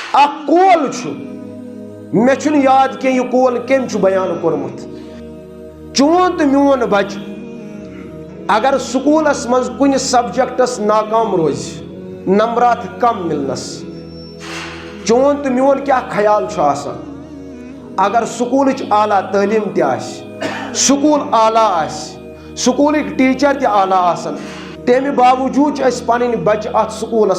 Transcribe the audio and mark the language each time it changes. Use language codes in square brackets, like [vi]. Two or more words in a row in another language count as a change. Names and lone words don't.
[ks] اخ قول میں چھن یاد کہ یہ قول کم بیان کورمت چون تو میون بچ اگر سکولس مز کن سبجیکٹس ناکام روز نمبرات کم ملنس چون تو میون کیا خیال آسان اگر سکولچ اعلیٰ تعلیم تہ سکول اعلیٰ سکولک ٹیچر تہ اعلیٰ آسن تمہ باوجود پن بچہ ات سکولس